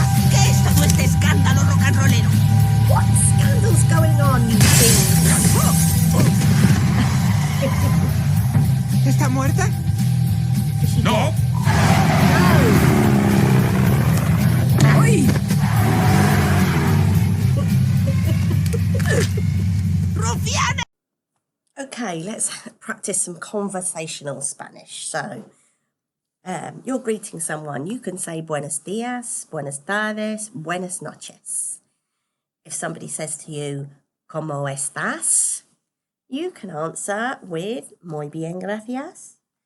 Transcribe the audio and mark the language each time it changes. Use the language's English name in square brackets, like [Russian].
[Spanish] ¿Qué es todo este escándalo rock and rollero? [English] What scandal's going on, you things? [Spanish] ¿Está muerta? ¡No! ¡Uy! ¡Rufiana! [English] Okay, let's practice some conversational Spanish. So, you're greeting someone. You can say [Spanish] buenos dias, buenas tardes, buenas noches. [English] If somebody says to you, [Spanish] ¿Cómo estás?, [English] you can answer with [Spanish] muy bien, gracias.